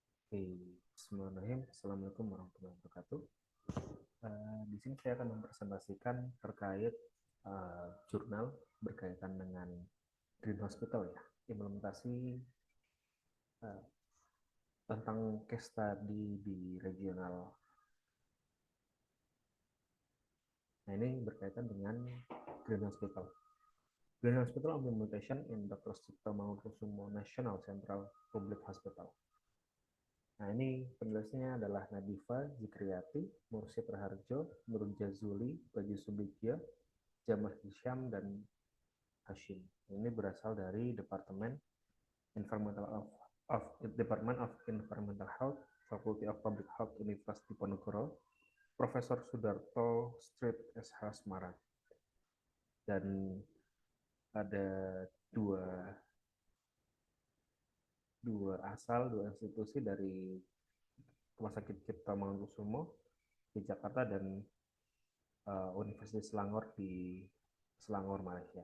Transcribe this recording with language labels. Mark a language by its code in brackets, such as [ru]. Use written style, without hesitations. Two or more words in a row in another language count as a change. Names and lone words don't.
[id] Oke, Bismillahirrahmanirrahim. [ar] السلام عليكم ورحمة الله وبركاته. [id] Di sini saya akan mempresentasikan terkait jurnal berkaitan dengan [en] Green Hospital [id] ya, implementasi uh, tentang [en] case study [id] di regional. Nah, ini berkaitan dengan [en] Green Hospital. Green Hospital Implementation in Dr. Sucipto Mangunkusumo National Central Public Hospital. [id] Nah, ini penulisnya adalah Nadifa Zikriyati, Mursyid Raharjo, Nur Jazuli, Baju Subikya, Jamal Hisham, dan Hashim. Ini berasal dari of Department of Environmental Health, Faculty of Public Health, University Ponorogo, Profesor Sudarto Street SH Semarang. Dan ada dua dua institusi dari Rumah Sakit Cipto Mangunkusumo di Jakarta dan Universitas Selangor di Selangor, Malaysia.